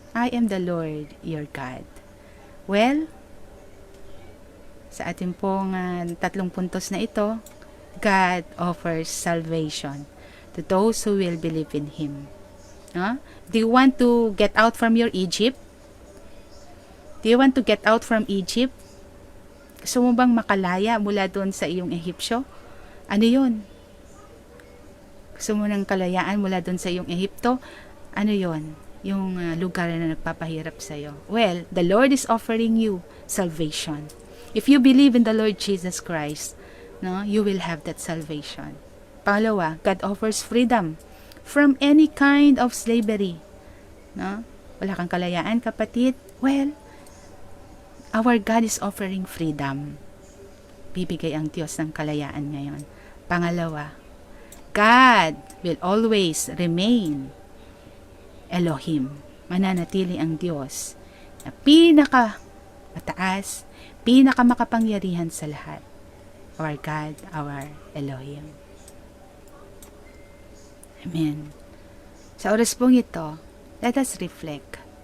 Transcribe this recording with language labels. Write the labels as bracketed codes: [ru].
[en] I am the Lord, your God. Well, [tl] sa ating pong tatlong puntos na ito, [en] God offers salvation to those who will believe in Him. Do you want to get out from your Egypt? Do you want to get out from Egypt? [tl] Gusto mo bang makalaya mula doon sa iyong Ehipsyo? Ano yun? Gusto mo ng kalayaan mula doon sa iyong Ehipto? Ano yon? Yung lugar na nagpapahirap sa iyo. [en] Well, the Lord is offering you salvation. If you believe in the Lord Jesus Christ, you will have that salvation. [tl] Pangalawa, [en] God offers freedom from any kind of slavery. [tl] Wala kang kalayaan, kapatid? [en] Well, our God is offering freedom. [tl] Bibigay ang Diyos ng kalayaan ngayon. Pangalawa, [en] God will always remain Elohim. [tl] Mananatili ang Diyos na pinaka-mataas, pinaka-makapangyarihan sa lahat. [en] Our God, our Elohim. [tl] Amen. Sa oras pong ito, [en] let us reflect.